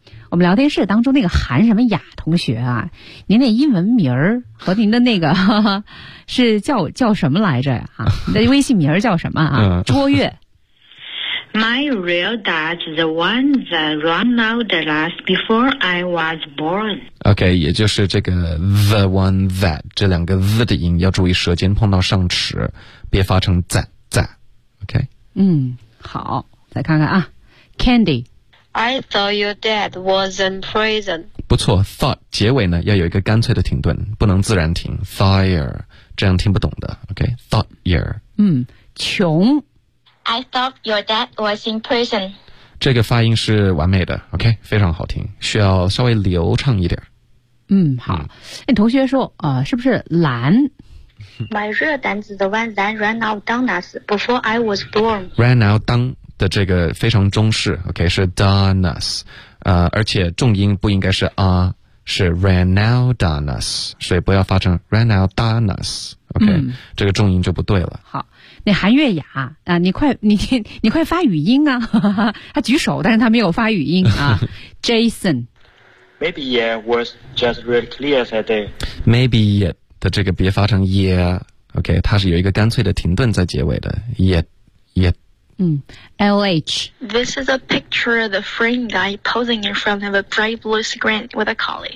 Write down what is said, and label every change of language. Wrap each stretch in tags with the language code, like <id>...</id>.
<zh>我们聊天室当中那个韩什么雅同学啊，您那英文名儿和您的那个呵呵是叫什么来着啊？你的微信名儿叫什么啊？卓越。</zh> <en>My real dad's the one that ran out of us before I was born.</en> <zh>OK, 也就是这个</zh> <en>the one that,</en> <zh>这两个 the 的音要注意舌尖碰到上齿，别发成 that, that. OK? 嗯，好，再看看啊。Candy.</zh> <en>I thought your dad was in prison.</en> <zh>不错， thought 结尾呢要有一个干脆的停顿，不能自然停 ,thire, 这样听不懂的。OK? Thought year. 嗯，穷。</zh> <en>I thought your dad was in prison.</en> <zh>这个发音是完美的 ,OK, 非常好听，需要稍微流畅一点。嗯，好。那同学说是不是蓝</zh> <en>?My real dad's the one that ran out on us before I was born.</en> <zh>Ran out on的这个非常中式 ,OK, 是 don us, 而且重音不应该是 a, 是</zh> <en>ran out on us,</en> <zh>所以不要发成 ran out on us, OK,、嗯、这个重音就不对了。好。那韩月雅啊，你快发语音啊，呵呵，他举手但是他没有发语音啊。 Jason.</zh> <en>Maybe yeah was just really clear that day.</en> <zh>Maybe yeah的这个别发成 yeah, OK, 它是有一个干脆的停顿在结尾的 yeah, yeah. LH.</zh> <en>This is a picture of the frame guy posing in front of a bright blue screen with a colleague.</en>